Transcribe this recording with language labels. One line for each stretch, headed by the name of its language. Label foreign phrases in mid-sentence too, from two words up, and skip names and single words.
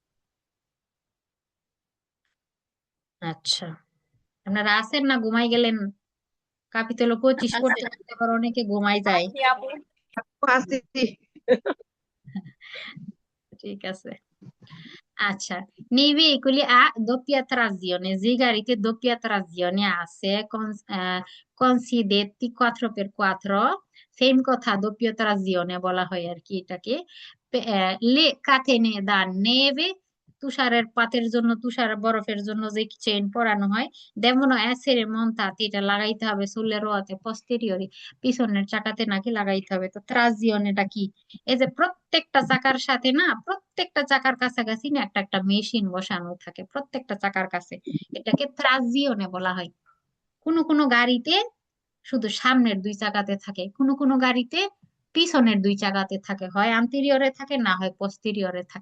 Bangla: আচ্ছা, আপনারা আছেন না ঘুমাই গেলেন? কাপিতল 25 আছে পড়তে পড়তে আবার অনেকে ঘুমাই যায়। আছি আপু। আসি। ঠিক আছে, আচ্ছা।
Italian: Nei veicoli a doppia trazione,
Bangla: যে গাড়িতে
Italian: doppia trazione
Bangla: আছে, cosiddetti 4x4, সেম কথা,
Italian: doppia trazione
Bangla: বলা হয় আর কি এটাকে।
Italian: le catene da neve,
Bangla: তুষারের পাতের জন্য, তুষার বরফের জন্য যে চেইন পরানো হয়,
Italian: devono essere montati,
Bangla: এটা লাগাইতে হবে
Italian: sulle ruote posteriori,
Bangla: পিছনের চাকাতে নাকি লাগাইতে হবে। তো ট্রাজিওন এটা কি, এই যে প্রত্যেকটা চাকার সাথে না, প্রত্যেকটা চাকার কাছাকাছি না একটা একটা মেশিন বসানো থাকে প্রত্যেকটা চাকার কাছে, এটাকে ট্রাজিওনে বলা হয়। কোন কোন গাড়িতে শুধু সামনের দুই চাকাতে থাকে, কোন কোন গাড়িতে পিছনের দুই চাকাতে থাকে, হয় আন্তেরিয়রে থাকে না হয় পোস্টেরিয়রে থাকে।